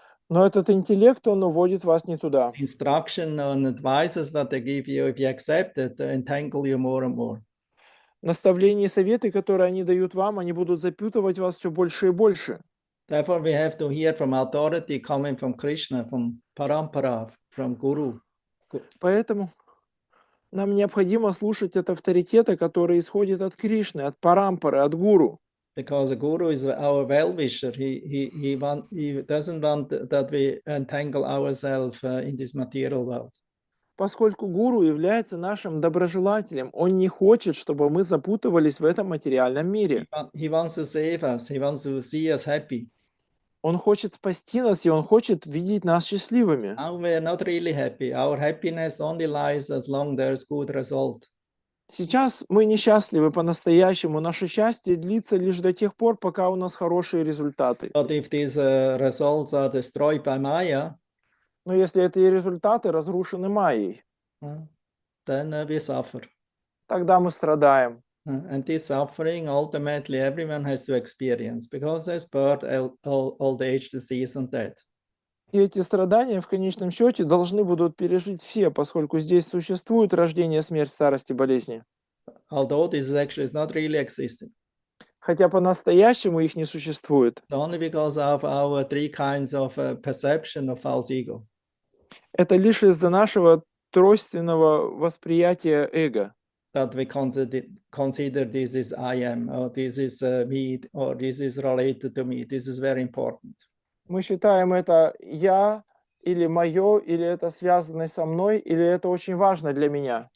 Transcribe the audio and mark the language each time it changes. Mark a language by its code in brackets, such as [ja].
[ru] Но этот интеллект, он уводит вас не туда. [en] Instruction and advices that they give you, if you accept it, they entangle you more and more. [ru] Наставления и советы, которые они дают вам, они будут запутывать вас все больше и больше. [en] Therefore, we have to hear from authority coming from Krishna, from Parampara, from Guru. [ru] Поэтому нам необходимо слушать от авторитета, который исходит от Кришны, от Парампары, от Гуру. [en] Because the Guru is our well-wisher. He doesn't want that we entangle ourselves in this material world. [ru] Поскольку Гуру является нашим доброжелателем, он не хочет, чтобы мы запутывались в этом материальном мире. [en] He wants to save us. He wants to see us happy. [ru] Он хочет спасти нас, и он хочет видеть нас счастливыми. [en] Now we are not really happy. Our happiness only lies as long there's good result. [ru] Сейчас мы несчастливы по-настоящему. Наше счастье длится лишь до тех пор, пока у нас хорошие результаты. [en] But if these results are destroyed by Maya, [ru] Но если эти результаты разрушены Майей, [en] then we suffer. [ru] тогда мы страдаем. [en] And this suffering, ultimately, everyone has to experience because there's birth, old age, disease, and death. [ru] И эти страдания в конечном счете должны будут пережить все, поскольку здесь существует рождение, смерть, старость и болезни. [en] Although this actually is not really existing. [ru] Хотя по-настоящему их не существует. [en] It's only because of our three kinds of perception of false ego. [ru] Это лишь из-за нашего тройственного восприятия эго. [en] That we consider this is I am, or this is me, or this is related to me. This is very important. [ru] Мы считаем это я, или мое, или это связано со мной, или это очень важно для меня.